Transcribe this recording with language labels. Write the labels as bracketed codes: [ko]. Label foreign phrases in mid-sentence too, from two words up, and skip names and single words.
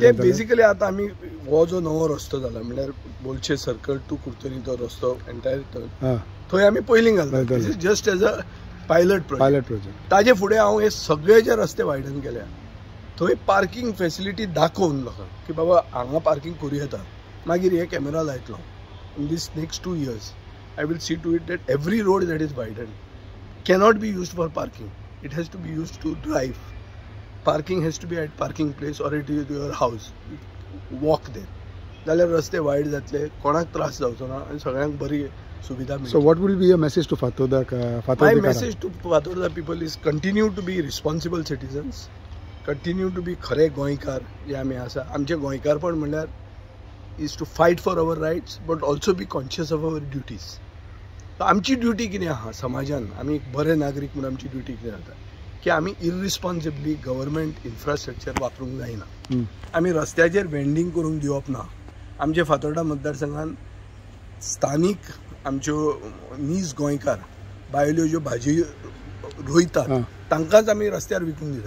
[kok] ते बेसिकली आतां आमी हो जो नवो रस्तो जाला म्हणल्यार बोलशे सर्कल टू कुर्तोरी तो रस्तो एंटायर थंय आमी पयलीं घालता, [en] just as a pilot project. [kok] ताजे फुडें हांव हे सगळे जे रस्ते वायडन केल्या, थंय [en] parking facility [kok] दाखोवन लोकांक की बाबा हांगा पार्किंग करूं येता. मागीर हे कॅमेरा लायतलो. [en] in this next 2 years I will see to it that every road that is widen cannot be used for parking. It has to be used to drive. Parking has to be at parking place or it is your house. Walk there. [kok] जाल्यार रस्ते वायड जातले, कोणाक त्रास जावचो ना आनी सगळ्यांक बरी सुविधा मेळटली. [en] So what will be your message to Fatorda? My message to Fatorda people is continue to be responsible citizens. Continue to be [kok] खरे गोंयकार जे आमी आसा. आमचे गोंयकारपण म्हणल्यार [en] is to fight for our rights but also be conscious of our duties. [kok] आमची ड्युटी कितें आहा समाजान, आमी एक बरे नागरीक म्हणून आमची ड्युटी कितें जाता की आमी [en] irresponsibly government infrastructure [kok] वापरूंक जायना. आमी रस्त्याचेर वेंडिंग करूंक दिवप ना. आमच्या फातोर्डा मतदारसंघान स्थानीक आमच्यो नीज गोंयकार बायल्यो ज्यो भाजी रोयतात तांकांच आमी रस्त्यार विकूंक दितात.